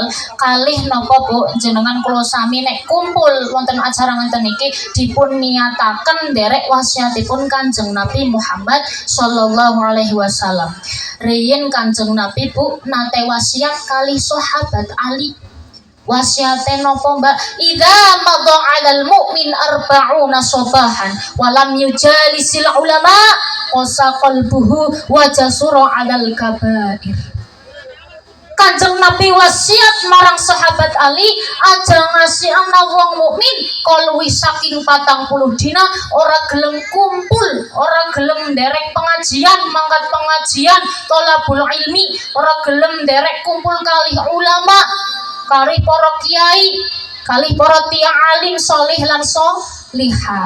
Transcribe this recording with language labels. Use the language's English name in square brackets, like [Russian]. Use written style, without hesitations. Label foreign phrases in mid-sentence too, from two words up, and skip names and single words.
[Javanese] Kalih napa Bu jenengan kula sami nek kumpul wonten acara ngenten iki dipun niataken nderek wasiatipun Kanjeng Nabi Muhammad [Arabic] صلى الله عليه وسلم. [Javanese] Riyin Kanjeng Nabi Bu nate wasiat kalih sahabat Ali. Wasiate nopo Mbak? [Arabic] إذا مضى على المؤمن أربعون صباحا ولم يجالس العلماء قسا قلبه وجسر على الكبائر. [Javanese] Kanjeng Nabi wasiat marang sahabat Ali aja ngasih ana wong mukmin kaluwih saking 40 dina ora gelem kumpul, ora gelem nderek pengajian, mangkat pengajian, [Arabic] طلب العلم, [Javanese] ora gelem nderek kumpul kalih ulama, kalih para kiai, kalih para tiyang alim salih lan salihah.